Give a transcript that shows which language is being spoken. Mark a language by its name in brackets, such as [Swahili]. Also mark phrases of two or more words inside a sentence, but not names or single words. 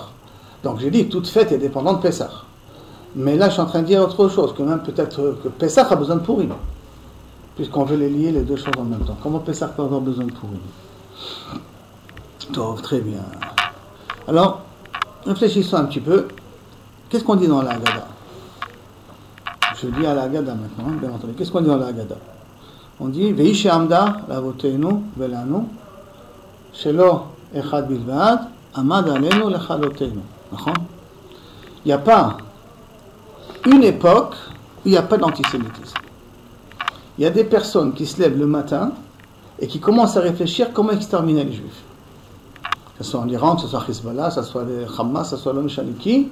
[French] Donc j'ai dit, toute fête est dépendante de Pessah. Mais là, je suis en train de dire autre chose, que même peut-être que Pessah a besoin de Purim, puisqu'on veut les lier les deux choses en même temps. Comment Pessah peut avoir besoin de Purim? Très bien. Alors, réfléchissons un petit peu. Qu'est-ce qu'on dit dans la Haggadah? Je dis à la Haggadah maintenant, bien entendu. Qu'est-ce qu'on dit dans la Haggadah? On dit [Hebrew] ואיש עמדה לאבותינו ולנו שלא אחד בלבד עמד עלינו לכלותינו. [French] Il n'y a pas une époque où il n'y a pas d'antisémitisme. Il y a des personnes qui se lèvent le matin et qui commencent à réfléchir comment exterminer les juifs. Que ce soit en Iran, que ce soit Hezbollah, que ce soit les Hamas, que ce soit l'ONU Shaliki.